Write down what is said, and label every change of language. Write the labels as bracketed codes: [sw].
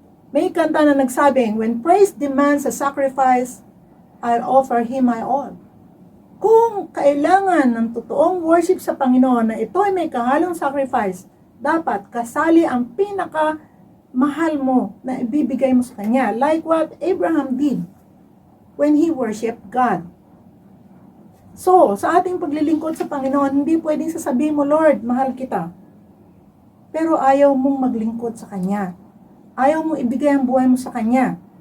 [tl] May kanta na nagsabing, [en] when praise demands a sacrifice, I'll offer Him my all. [tl] Kung kailangan ng totoong worship sa Panginoon na ito ay may kahalong sacrifice, dapat kasali ang pinaka-mahal mo na ibibigay mo sa Kanya. [en] Like what Abraham did when he worshiped God. [tl] So, sa ating paglilingkod sa Panginoon, hindi pwedeng sasabihin mo, Lord, mahal kita. Pero ayaw mong maglingkod sa Kanya. Ayaw mong ibigay ang buhay mo sa Kanya.